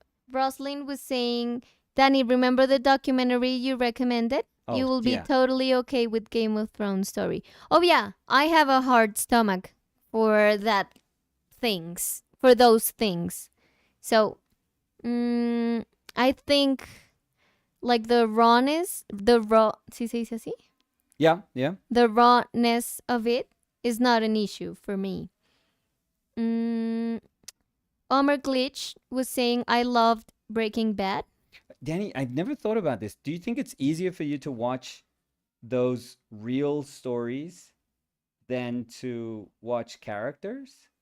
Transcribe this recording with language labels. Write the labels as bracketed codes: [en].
[en] Roslyn was saying, Danny, remember the documentary you recommended? Oh, You will be yeah. totally okay with Game of Thrones story. Oh yeah, I have a hard stomach for those things. So, I think like the rawness, [es] ¿sí se dice así? [en] Yeah. The rawness of it is not an issue for me. Omer Glitch was saying, I loved Breaking Bad. Danny, I've never thought about this. Do you think it's easier for you to watch those real stories than to watch characters?